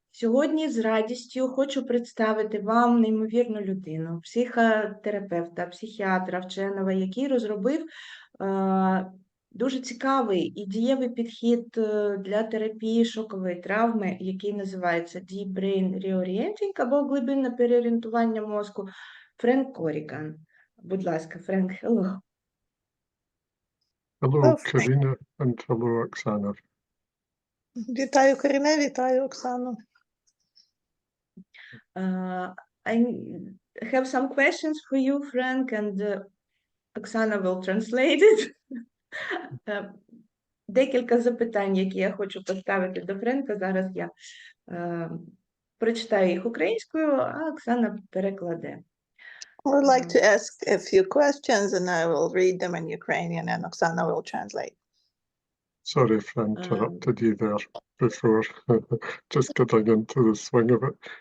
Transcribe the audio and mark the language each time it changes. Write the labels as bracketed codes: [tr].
[uk] Сьогодні з радістю хочу представити вам неймовірну людину, психотерапевта, психіатра, вченого, який розробив дуже цікавий і дієвий підхід для терапії шокової травми, який називається Deep Brain Reorienting або глибинне переорієнтування мозку. Френк Корріган. Будь ласка, Френк, [en] hello. Hello, Karina, and hello, Oksana. [uk] Вітаю, Каріне, вітаю, Оксану. [en] I have some questions for you, Frank, and Oksana will translate it. [uk] Декілька запитань, які я хочу поставити до Френка. Зараз я прочитаю їх українською, а Оксана перекладе. [en] I would like to ask a few questions and I will read them in Ukrainian and Oksana will translate. Sorry if I interrupted you there before. Just getting into the swing of it.